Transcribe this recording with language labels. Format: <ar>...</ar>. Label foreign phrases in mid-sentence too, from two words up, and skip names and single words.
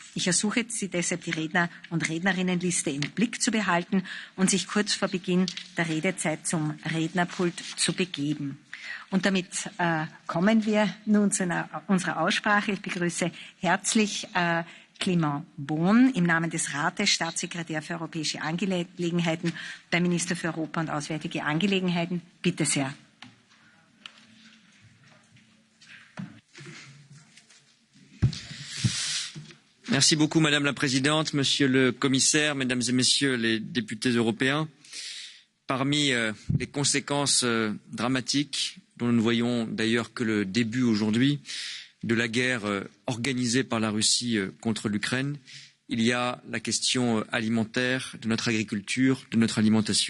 <de>Ich ersuche Sie deshalb, die Redner- und Rednerinnenliste im Blick zu behalten und sich kurz vor Beginn der Redezeit zum Rednerpult zu begeben. Und damit kommen wir nun zu unserer Aussprache. Ich begrüße herzlich Clément Beaune im Namen des Rates, Staatssekretär für europäische Angelegenheiten beim Minister für Europa und Auswärtige Angelegenheiten. Bitte sehr.</de> <fr>Merci beaucoup, Madame la Présidente, Monsieur le Commissaire, Mesdames et Messieurs les députés européens. Parmi les conséquences dramatiques, dont nous ne voyons d'ailleurs que le début aujourd'hui, de la guerre organisée par la Russie contre l'Ukraine, il y a la question alimentaire, de notre agriculture, de notre alimentation.</fr>